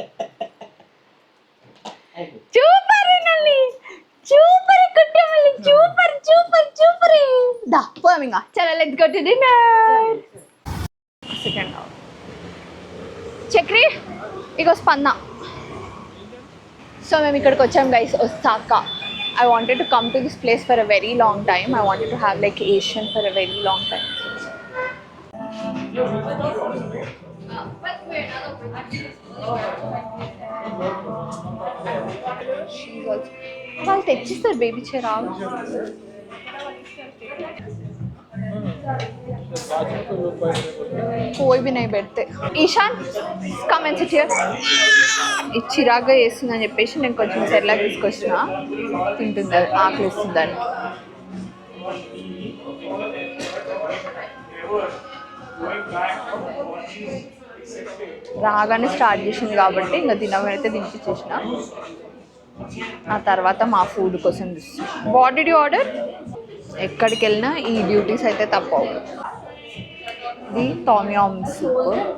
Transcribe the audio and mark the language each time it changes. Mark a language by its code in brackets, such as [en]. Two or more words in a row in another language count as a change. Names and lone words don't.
[te] సూపర్ నల్లి, సూపర్ కుట్టమల్లి, సూపర్ సూపర్ సూపర్. దా పోదాం ఇంకా. చలో [en] let's go to dinner. [te] సెకండ్ చక్రి ఇగో స్పంద. సో మేము ఇక్కడికి వచ్చాం గైస్, ఒసాకా. [en] I wanted to come to this place for a very long time. I wanted to have like Asian for a very long time. [te] వాళ్ళు తెచ్చిస్తారు [en] baby chair. [hi] कोई भी नहीं बैठते ईशान [en] come and sit here [te] చిరాగ్గా వేస్తుందని చెప్పేసి నేను కొంచెం సెర్లాక్ తీసుకొచ్చిన తింటుంది అది ఆకలి ఇస్తుందని రాగానే స్టార్ట్ చేసింది కాబట్టి ఇంకా తినమైతే తినిపించేసిన ఆ తర్వాత మా ఫుడ్ కోసం చూస్తున్నాం [en] what did you order [te] ఎక్కడికి వెళ్ళినా ఈ డ్యూటీస్ అయితే తప్పవు ఇది టామియామ్ సూప్